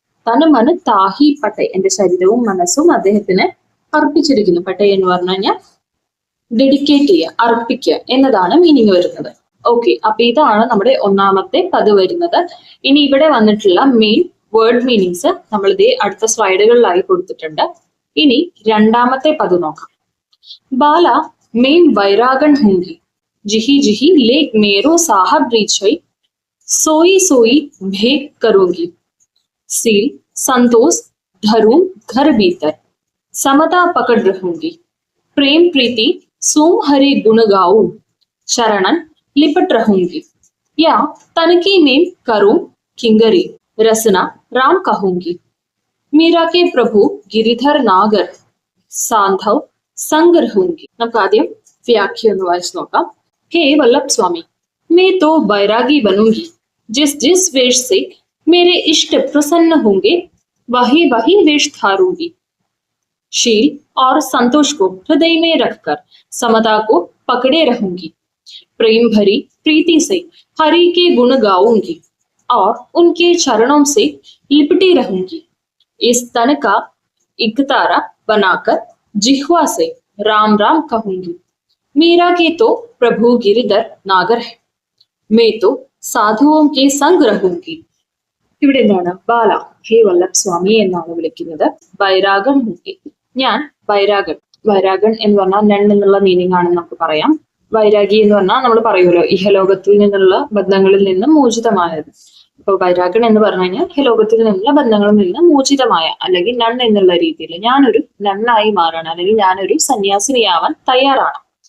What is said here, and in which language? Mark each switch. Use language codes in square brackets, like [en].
[hi] തനുമന് താഹി പട്ടേ, [ml] എന്റെ ശരീരവും മനസ്സും അദ്ദേഹത്തിന് അർപ്പിച്ചിരിക്കുന്നു. പട്ടേ എന്ന് പറഞ്ഞു കഴിഞ്ഞാൽ ഡെഡിക്കേറ്റ് ചെയ്യുക, അർപ്പിക്കുക എന്നതാണ് മീനിങ് വരുന്നത്. ഓക്കെ, അപ്പൊ ഇതാണ് നമ്മുടെ ഒന്നാമത്തെ പദ് വരുന്നത്. ഇനി ഇവിടെ വന്നിട്ടുള്ള മെയിൻ വേർഡ് മീനിങ്സ് നമ്മൾ ഇതേ അടുത്ത സ്ലൈഡുകളിലായി കൊടുത്തിട്ടുണ്ട്. ഇനി രണ്ടാമത്തെ പദം നോക്കാം. [hi] ബാല മെയിൻ വൈരാഗൺ ഹൂങ്കി, ജിഹി ജിഹി ലേക്ക് മേരോ സാഹബ് റീച്ചൈ, सोई सोई भेंट करूंगी, सील संतोष धरूं घर भीतर, समता पकड़ रहूंगी, प्रेम प्रीति सोम हरि गुण गाऊं, शरणन लिपट रहूंगी, या तनकी में करूं किंगरी, रसना राम कहूंगी, मीरा के प्रभु गिरिधर नागर, साधव संग रहूंगी. [ml] നമുക്ക് ആദ്യം വ്യാഖ്യാനം ഒന്ന് വായിച്ചു നോക്കാം. [hi] हे वल्लभ स्वामी, मैं तो बैरागी बनूंगी, जिस जिस वेश से मेरे इष्ट प्रसन्न होंगे वही वही वेश धारूंगी, शील और संतोष को हृदय में रखकर समता को पकड़े रहूंगी, प्रेम भरी प्रीति से हरि के गुण गाऊंगी और उनके चरणों से लिपटी रहूंगी, इस तन का इकतारा बनाकर जिह्वा से राम राम कहूंगी, मीरा के तो प्रभु गिरिधर नागर है, मैं तो സാധുവും കെ സംഗ് രഹൂങ്കി. [ml] ഇവിടെ എന്താണ്? ബാല [hi] ഹേ വല്ലഭ് സ്വാമി [ml] എന്നാണ് വിളിക്കുന്നത്. [hi] ബൈരാഗൺ ഹൂങ്കി, [ml] ഞാൻ ബൈരാഗൺ. ബൈരാഗൺ എന്ന് പറഞ്ഞാൽ നൺ എന്നുള്ള മീനിങ് ആണെന്ന് നമുക്ക് പറയാം. വൈരാഗി എന്ന് പറഞ്ഞാൽ നമ്മൾ പറയുമല്ലോ ഇഹലോകത്തിൽ നിന്നുള്ള ബന്ധങ്ങളിൽ നിന്ന് മോചിതമായത്. അപ്പൊ ബൈരാഗൺ എന്ന് പറഞ്ഞു കഴിഞ്ഞാൽ ഇഹലോകത്തിൽ നിന്നുള്ള ബന്ധങ്ങളിൽ നിന്ന് മോചിതമായ അല്ലെങ്കിൽ നൺ എന്നുള്ള രീതിയിൽ ഞാനൊരു നണ്ണായി മാറാണ്, അല്ലെങ്കിൽ ഞാനൊരു സന്യാസിനിയാവാൻ തയ്യാറാണ്.